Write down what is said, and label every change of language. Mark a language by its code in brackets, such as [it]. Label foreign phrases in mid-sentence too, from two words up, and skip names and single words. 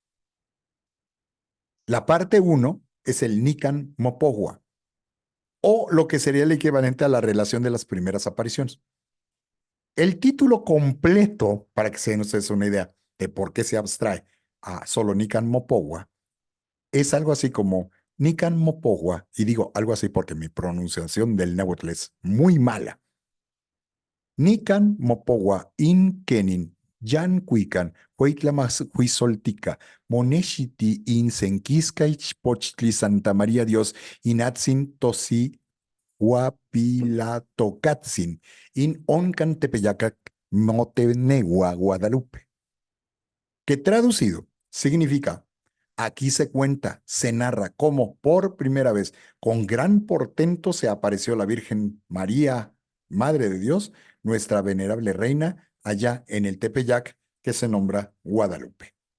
[es] La parte 1 es el Nican Mopogua, o lo que sería el equivalente a la relación de las primeras apariciones. El título completo, para que se nos des una idea de por qué se abstrae a solo Nican Mopogua, es algo así como Nican Mopogua, y digo algo así porque mi pronunciación del náhuatl es muy mala. [nah] Nican Mopogua in Kenin, Yan Cuican, Huitlamashuizoltica, Moneshiti in Senquiscaich Pochtli Santa María Dios, Inatzin Tosi Huapilatocatzin, in Oncan Tepeyacac, Motenegua, [es] Guadalupe. Que traducido significa, aquí se cuenta, se narra cómo por primera vez, con gran portento, se apareció la Virgen María, Madre de Dios, nuestra venerable reina, allá en el Tepeyac, que se nombra Guadalupe.